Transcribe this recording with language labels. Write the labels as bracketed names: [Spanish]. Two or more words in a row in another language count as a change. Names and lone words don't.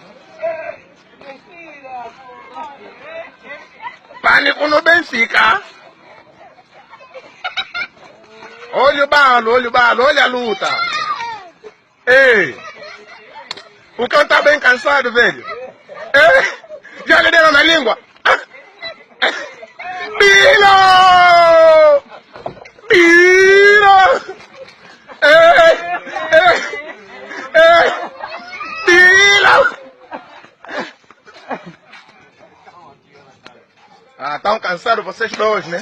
[Portuguese] Pânico no Benfica. Olha o balo, olha a luta. Ei! O cão tá bem cansado, velho. Ei! Já lhe deram na língua. Bilo! Bilo! Ei! Ei! Ei! Bilo! Ah, tão cansados vocês dois, né?